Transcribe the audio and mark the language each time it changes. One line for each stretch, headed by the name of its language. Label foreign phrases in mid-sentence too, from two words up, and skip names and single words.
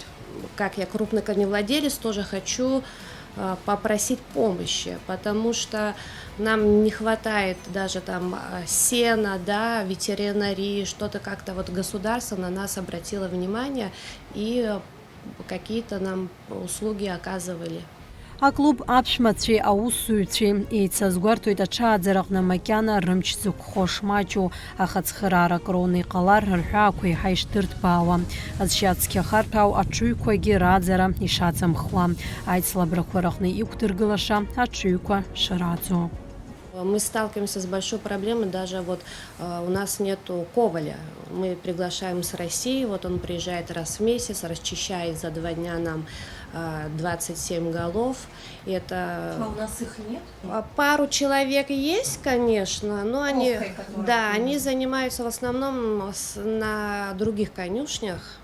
Russian: Как я крупный коневладелец, тоже хочу попросить помощи, потому что нам не хватает даже там сена, да, ветеринарии, что-то как-то вот государство на нас обратило внимание и какие-то нам услуги оказывали.
Abkhazian: Аклуб аԥшәмацәеи аусзуҩцәеи еицазгәарҭоит аҽааӡараҟны макьана рымч зықәхо шмаҷу, аха цхыраарак роуны иҟалар рҳәаақәа еиҳа ишдырҭбаауа, азшьа цқьахарҭәаау аҽыҩқәагьы раӡара ишаҵамхуа, аицлабрақәа рҟны иқәдыргылаша аҽыҩқәа шраӡо.
Russian: Мы сталкиваемся с большой проблемой, даже вот у нас нету коваля. Мы приглашаем с России, вот он приезжает раз в месяц, расчищает за 2 дня нам 27 голов. Это... А у нас их нет? Пару человек есть, конечно, но они, да, они занимаются в основном на других конюшнях.